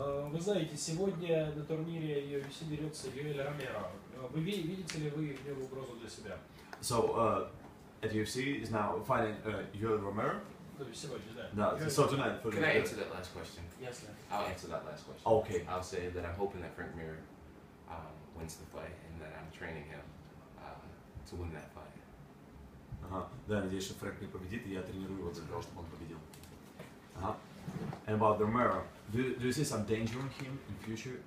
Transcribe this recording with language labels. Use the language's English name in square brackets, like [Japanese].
[Russian] Вы знаете, сегодня на турнире UFC дерется Юэль Ромеро. Вы видите ли вы в нем угрозу для себя? [English] So, at UFC is now fighting Yoel Romero? [Russian] Сегодня, да. [English] So tonight. Can I answer that last question? Yes, sir. I'll answer that last question. Okay. I'll say that I'm hoping that Frank Mir wins the fight, and that I'm training him to win that fight. [Russian] Да, надеюсь, что Фрэнк не победит, и я тренирую его для того, чтобы он победил. [English] And about Romero, do you see some danger in him in future?